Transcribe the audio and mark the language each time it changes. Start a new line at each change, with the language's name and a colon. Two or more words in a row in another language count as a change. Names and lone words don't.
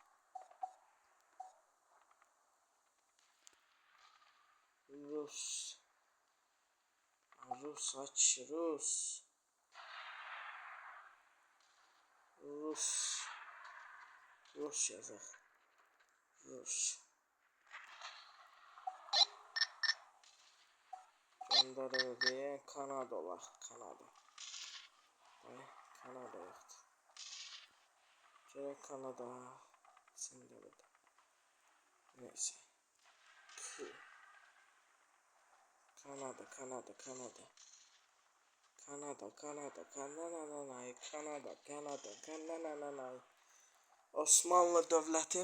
Azerbaijani: Rus yazaq. Rus. Göndərildi. Kanada olar. Kanada yoxdur. Gerek Kanada. Çində burada. Neyse. Kanada. Osmanlı dövləti.